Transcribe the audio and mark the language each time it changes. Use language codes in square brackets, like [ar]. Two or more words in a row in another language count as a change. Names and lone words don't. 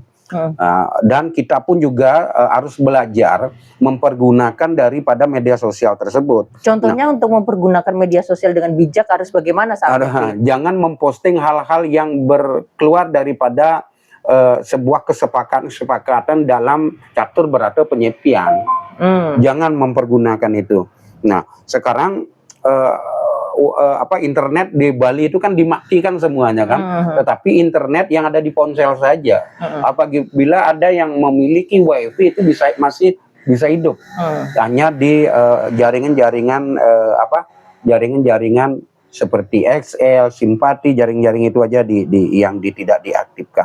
[id] Dan kita pun juga harus belajar mempergunakan daripada media sosial tersebut. Contohnya untuk mempergunakan media sosial dengan bijak harus bagaimana saat ini? Jangan memposting hal-hal yang keluar daripada sebuah kesepakatan dalam catur berata penyepian. Jangan mempergunakan itu. Nah, sekarang internet di Bali itu kan dimatikan semuanya kan, tetapi internet yang ada di ponsel saja. Apabila ada yang memiliki WiFi itu masih bisa hidup, hanya di jaringan-jaringan jaringan-jaringan seperti XL, Simpati, jaring-jaring itu aja yang tidak diaktifkan.